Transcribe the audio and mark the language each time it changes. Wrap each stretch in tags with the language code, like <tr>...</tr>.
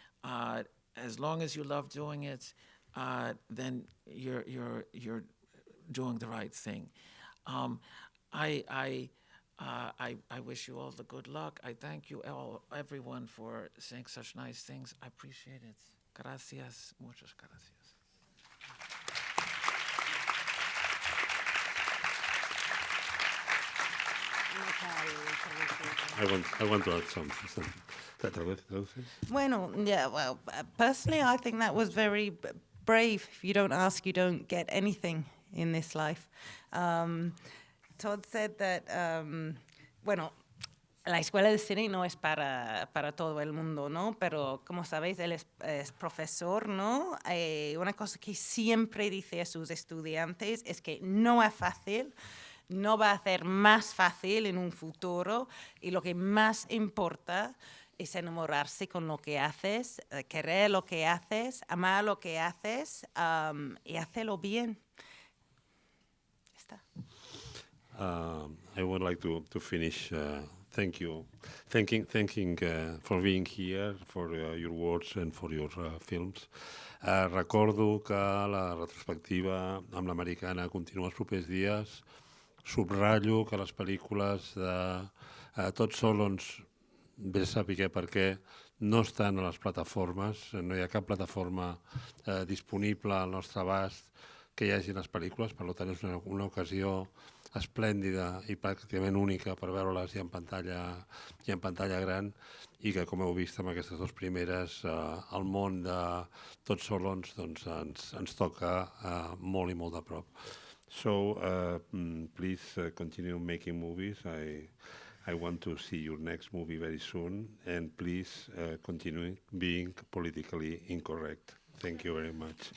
<en>As long as you love doing it, then you're doing the right thing. I wish you all the good luck. I thank you everyone for saying such nice things. I appreciate it.</en> <es>Gracias, muchas gracias.</es> <en>I want to add something. Bueno, yeah, well, personally, I think that was very brave. If you don't ask, you don't get anything in this life. Todd said that,</en> <es>bueno, la escuela de cine no es para todo el mundo, ¿no? Pero, como sabéis, él es profesor, ¿no? Una cosa que siempre dice a sus estudiantes es que no es fácil, no va a ser más fácil en un futuro, y lo que más importa es enamorarse con lo que haces, querer lo que haces, amar lo que haces, y hacerlo bien. Está.</es> <en>I would like to finish thanking for being here, for your words and for your films.</en> <ca>Recordo que la retrospectiva amb l'Americana continua els propers dies. Subratllo que les pel·lícules de Todd Solondz, bé saber per què, no estan a les plataformes, no hi ha cap plataforma disponible al nostre abast que hi hagi les pel·lícules, per tant és una ocasió esplèndida i pràcticament única per veure-les i en pantalla gran, i que, com heu vist amb aquestes dues primeres, el món de Todd Solondz ens toca molt i molt de prop.</ca> <en>So please continue making movies. I want to see your next movie very soon, and please continue being politically incorrect. Thank you very much.</en>